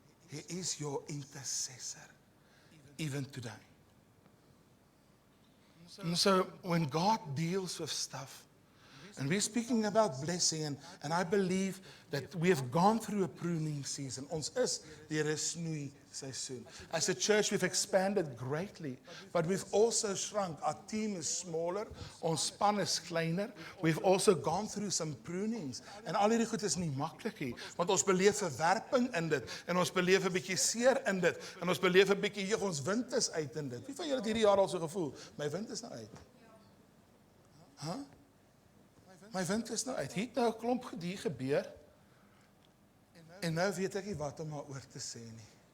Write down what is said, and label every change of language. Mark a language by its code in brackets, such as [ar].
[en] He is your intercessor, even today. And so when God deals with stuff, and we're speaking about blessing, and I believe that we have gone through a pruning season. [af] Ons is deur 'n snoei seisoen. [en] As a church, we've expanded greatly, but we've also shrunk. Our team is smaller, [af] ons span is kleiner. [en] We've also gone through some prunings. [af] En al hierdie goed is nie maklik nie, want ons beleef verwerping in dit, en ons beleef 'n bietjie seer in dit, en ons beleef 'n bietjie, ons wind is uit in dit. Wie van julle het hierdie jaar al so gevoel? My wind is nou uit. My wind is nou uit. Hier het nou 'n klomp gedie gebeur. En nou weet ek nie wat om maar oor te sê nie.